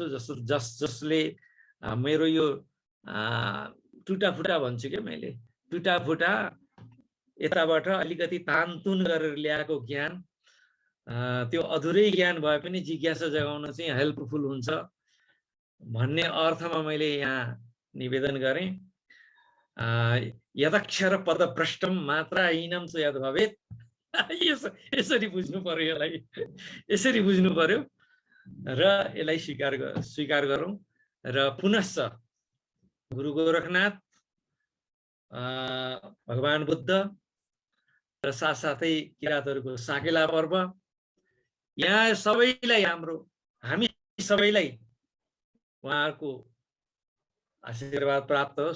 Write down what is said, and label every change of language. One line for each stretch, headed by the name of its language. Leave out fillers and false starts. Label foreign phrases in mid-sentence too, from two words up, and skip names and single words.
Nepali: जसले मेरो यो टुटाफुटा भन्छु क्या, मैले टुटाफुटा यताबाट अलिकति तानतुन गरेर ल्याएको ज्ञान, त्यो अधुरै ज्ञान भए पनि जिज्ञासा जगाउन चाहिँ हेल्पफुल हुन्छ भन्ने अर्थमा मैले यहाँ निवेदन गरेँ।
Sanskrit: यदक्षर पदभ्रष्टम मात्राहीनम च यद भवेत्।
Nepali: यसरी बुझ्नु पर्यो, यसरी बुझ्नु पर्यो र यसलाई स्वीकार गरौँ। र पुनश्च गुरु गोरखनाथ, भगवान बुद्ध र साथसाथै किराँतहरूको साकेला पर्व, यहाँ सबैलाई हामी सबैलाई उहाँहरूको आशीर्वाद प्राप्त होस्।